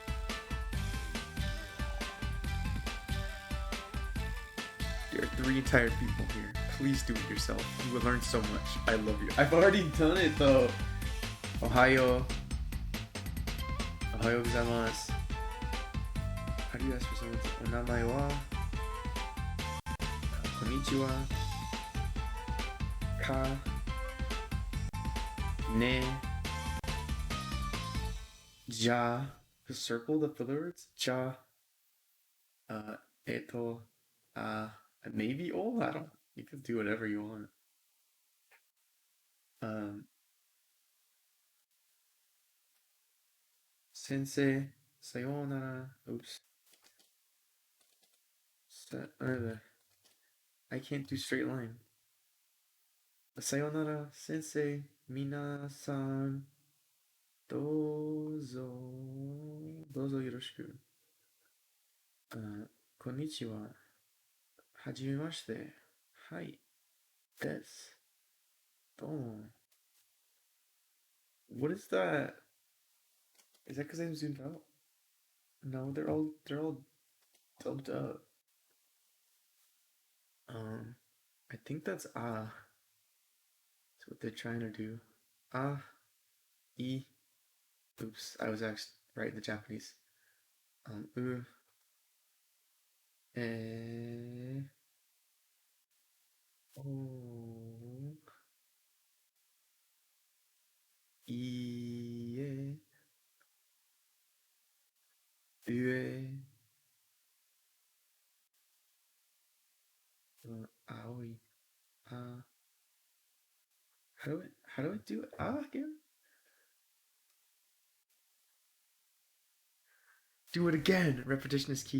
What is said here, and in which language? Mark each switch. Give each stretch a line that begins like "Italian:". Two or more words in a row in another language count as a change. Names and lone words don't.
English: There are 3 entire people here. Please do it yourself. You will learn so much. I love you. I've already done it though.
Japanese: おはよう。おはようございます.
English: How do you ask for someone?
Japanese: お名前は? Konnichiwa. か。ね。じゃ.
English: The circle, the filler words.
Japanese: じゃ。えっと.
English: Maybe O? I don't. You can do whatever you want.
Japanese: Sensei.
English: Sayonara. Oops. I can't do straight line.
Japanese: さようなら、先生、皆さん、どうぞ、どうぞよろしく. こんにちは。はじめまして. はい。です。どうも.
English: What is that? Is that because I'm zoomed out? No, they're all dubbed up. I think that's That's what they're trying to do.
Japanese: E.
English: Oops, I was actually right in the Japanese.
Japanese: う。え. お。いえ. Ue. Aoi.
English: How do I do it? Again? Do it again. Repetition is key.